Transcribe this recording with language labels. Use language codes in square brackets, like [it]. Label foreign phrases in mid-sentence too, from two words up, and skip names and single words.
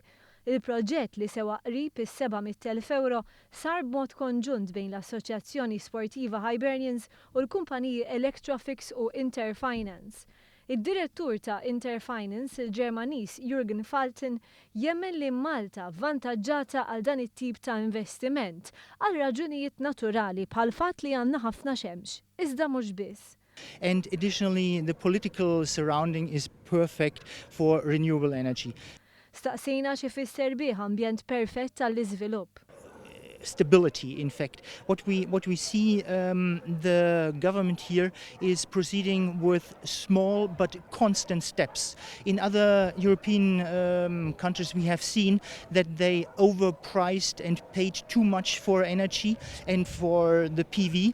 [mt] Il-proġett li sewa qrib is-700,000 euro sar b'mod konġunt bejn l-Assoċjazzjoni Sportiva Hibernians u l-kumpaniji Electrofix u Interfinance. Id-direttur ta' Interfinance, il-Ġermaniż Jürgen Faltin, jemmen li Malta vantaġġata għal dan it-tip ta' investiment għal raġunijiet naturali bħal fatt li għandna ħafna xemx. Iżda mhux biss. [en] And additionally, the political surrounding is perfect for renewable energy. [mt] Staqsejna xi fisser bih ambjent perfett tal-iżvilupp. [en] Stability, in fact. What we see, the government here is proceeding with small but constant steps. In other European countries, we have seen that they overpriced and paid too much for energy and for the PV.